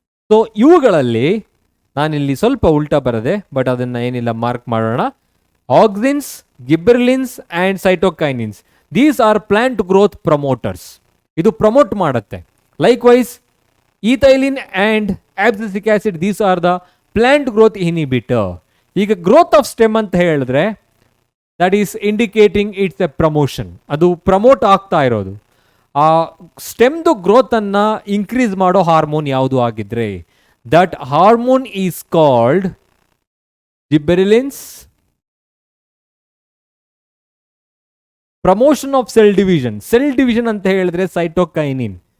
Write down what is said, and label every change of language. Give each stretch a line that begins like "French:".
Kannada: So ಇವುಗಳಲ್ಲಿ ನಾನಿಲ್ಲಿ ಸ್ವಲ್ಪ ಉಲ್ಟಾ ಬರದೆ, ಬಟ್ ಅದನ್ನು ಏನಿಲ್ಲ ಮಾರ್ಕ್ ಮಾಡೋಣ.
English: Auxins, gibberellins and cytokinins, these are plant growth promoters.
Kannada: ಇದು ಪ್ರಮೋಟ್ ಮಾಡುತ್ತೆ.
English: Likewise ethylene and abscisic acid, these are the plant growth inhibitor.
Kannada: ಈಗ ಗ್ರೋತ್ ಆಫ್ ಸ್ಟೆಮ್ ಅಂತ ಹೇಳಿದ್ರೆ
English: That is indicating it's a promotion.
Kannada: ಅದು promote ಆಗ್ತಾ ಇರೋದು. ಆ ಸ್ಟೆಮ್ದು ಗ್ರೋತನ್ನು ಇನ್ಕ್ರೀಸ್ ಮಾಡೋ ಹಾರ್ಮೋನ್ ಯಾವುದು ಆಗಿದ್ರೆ
English: That hormone is called gibberellins. Promotion of cell division. Cell division
Kannada: ಅಂತ ಹೇಳಿದ್ರೆ
English: Cytokinin.